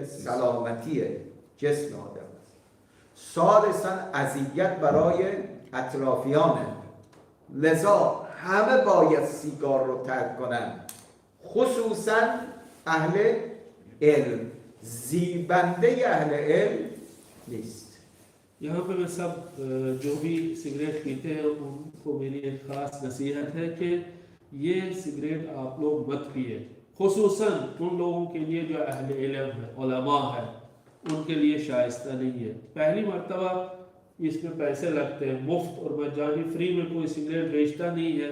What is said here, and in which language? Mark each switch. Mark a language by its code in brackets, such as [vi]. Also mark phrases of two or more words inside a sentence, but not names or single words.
[fa] سلامتی جسم آدم است، ثالثاً اذیت برای اطرافیانه. لذا همه باید سیگار رو ترک کنن، خصوصاً اهل علم. زیبنده اهل علم نیست. [hi] यहाँ पे मैं सब जो भी सिगरेट पीते हैं उनको मेरी एक ख़ास नसीहत है कि ये सिगरेट आप लोग मत पिए, खुसूसन उन लोगों के लिए जो अहले इल्म है, उलमा है, उनके लिए शाइस्ता नहीं है। पहली मर्तबा इसमें पैसे लगते हैं, मुफ्त और मजानी फ्री में कोई सिगरेट बेचता नहीं है।